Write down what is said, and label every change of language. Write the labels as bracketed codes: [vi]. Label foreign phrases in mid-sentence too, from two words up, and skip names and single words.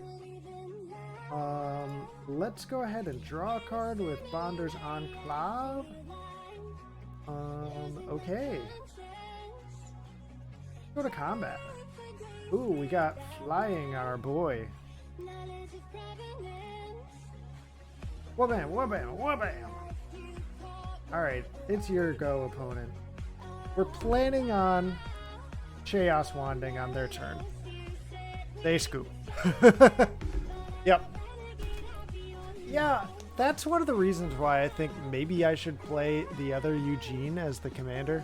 [en] Let's go ahead and draw a card with Bonder's Enclave. Okay. Go to combat. Ooh, we got flying on our boy. Wha-bam, wha-bam, wha-bam. Alright, it's your go, opponent. We're planning on Chaos Wanding on their turn. They scoop. Yep. Yeah, that's one of the reasons why I think maybe I should play the other Eugene as the commander.